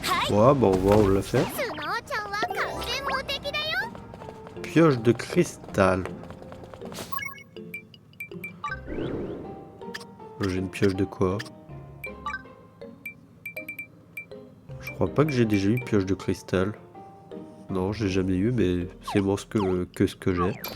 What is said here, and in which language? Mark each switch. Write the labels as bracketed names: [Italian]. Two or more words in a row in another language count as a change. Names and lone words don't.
[French] Ouais, bon, on voit, on l'a fait. [Japanese] スノーちゃんは完全無敵だよ。 [French] Pioche de cristal. J'ai une pioche de quoi? Je crois pas que j'ai déjà eu pioche de cristal. Non, j'ai jamais eu, mais c'est moins ce que j'ai.